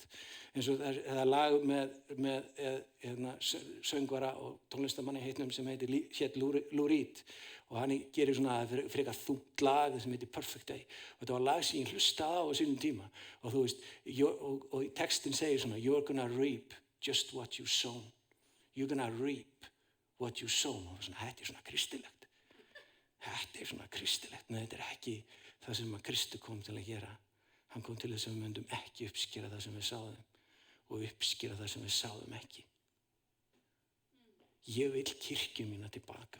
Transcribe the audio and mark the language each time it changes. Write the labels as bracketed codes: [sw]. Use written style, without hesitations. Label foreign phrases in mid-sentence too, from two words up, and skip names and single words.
[is] Eins og það er lag með söngvara og tónlistamanni heitnum sem hét Lou Reed og hann gerir svona frekar þungt lag sem heitir Perfect Day og þetta var lag sem ég hlustaði á sínum tíma og þú veist, og textin segir svona [en] You're gonna reap just what you sown. You're gonna reap what you sown [is] og svona, þetta er svona kristilegt. Þetta er svona kristilegt, en þetta er ekki það sem að Kristur kom til að gera. Hann kom til þess að við myndum ekki uppskera það sem við sáðum og uppskera það sem við sáðum ekki. Ég vil kirkju mína tilbaka.